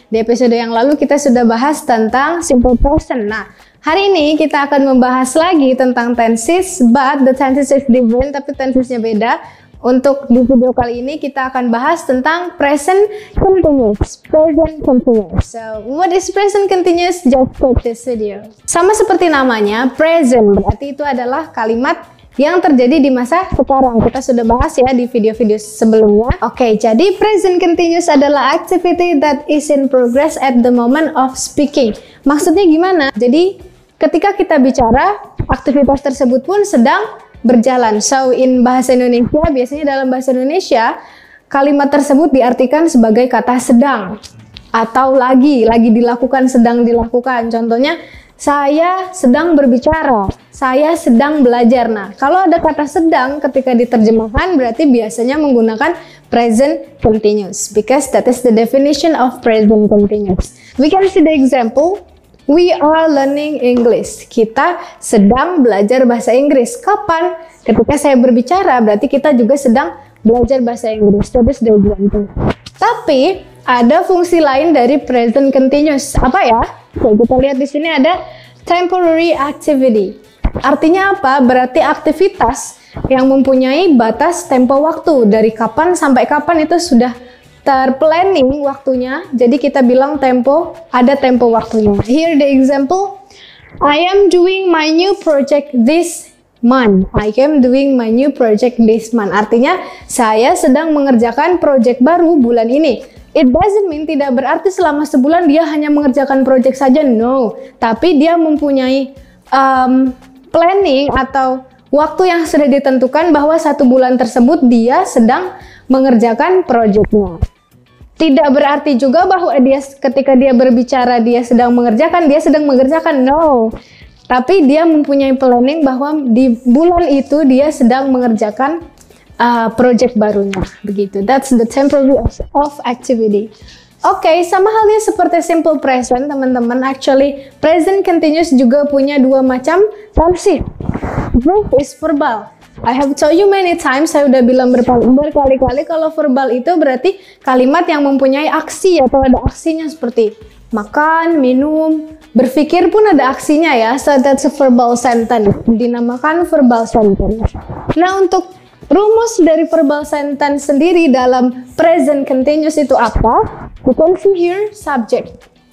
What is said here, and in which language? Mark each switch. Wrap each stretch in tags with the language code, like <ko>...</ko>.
<id>Di episode yang lalu kita sudah bahas tentang simple present. Nah, hari ini kita akan membahas lagi tentang tenses,</id> <en>but the tenses is different,</en> <id>tapi tensesnya beda. Untuk di video kali ini kita akan bahas tentang present continuous.</id> <en>Present continuous. So, what is present continuous? Just take this video.</en> <id>Sama seperti namanya, present berarti itu adalah kalimat yang terjadi di masa sekarang. Kita sudah bahas ya di video-video sebelumnya. Oke, jadi</id> <en>present continuous</en> <id>adalah</id> <en>activity that is in progress at the moment of speaking.</en> <id>Maksudnya gimana? Jadi, ketika kita bicara, aktivitas tersebut pun sedang berjalan.</id> <en>So, in</en> <id>bahasa Indonesia, biasanya dalam bahasa Indonesia, kalimat tersebut diartikan sebagai kata sedang atau lagi dilakukan, sedang dilakukan. Contohnya, saya sedang berbicara, saya sedang belajar. Nah, kalau ada kata sedang ketika diterjemahkan, berarti biasanya menggunakan present continuous,</id> <en>because that is the definition of present continuous. We can see the example. We are learning English.</en> <id>Kita sedang belajar bahasa Inggris. Kapan? Ketika saya berbicara, berarti kita juga sedang belajar bahasa Inggris.</id> <en>That is the example.</en> <id>Tapi ada fungsi lain dari present continuous. Apa ya? Oke, kita lihat di sini ada temporary activity. Artinya apa? Berarti aktivitas yang mempunyai batas tempo waktu. Dari kapan sampai kapan itu sudah terplanning waktunya, jadi kita bilang tempo, ada tempo waktunya.</id> <en>Here the example, I am doing my new project this month. I am doing my new project this month.</en> <id>Artinya, saya sedang mengerjakan project baru bulan ini.</id> <en>It doesn't mean,</en> <id>tidak berarti selama sebulan dia hanya mengerjakan project saja, no. Tapi dia mempunyai planning atau waktu yang sudah ditentukan bahwa 1 bulan tersebut dia sedang mengerjakan projectnya. Tidak berarti juga bahwa dia ketika dia berbicara dia sedang mengerjakan, no. Tapi dia mempunyai planning bahwa di bulan itu dia sedang mengerjakan project barunya, begitu.</id> <en>That's the temporary of activity.</en> <id>Oke, sama halnya seperti simple present, teman-teman. Actually, present continuous juga punya 2 macam tenses.</id> <en>Verb is verbal. I have told you many times,</en> <id>saya udah bilang berkali-kali kalau verbal itu berarti kalimat yang mempunyai aksi atau ada aksinya seperti makan, minum, berpikir pun ada aksinya ya.</id> <en>So that's a verbal sentence.</en> <id>Dinamakan verbal sentence. Nah, untuk rumus dari verbal sentence sendiri dalam present continuous itu apa?</id> <en>You can see here subject.</en>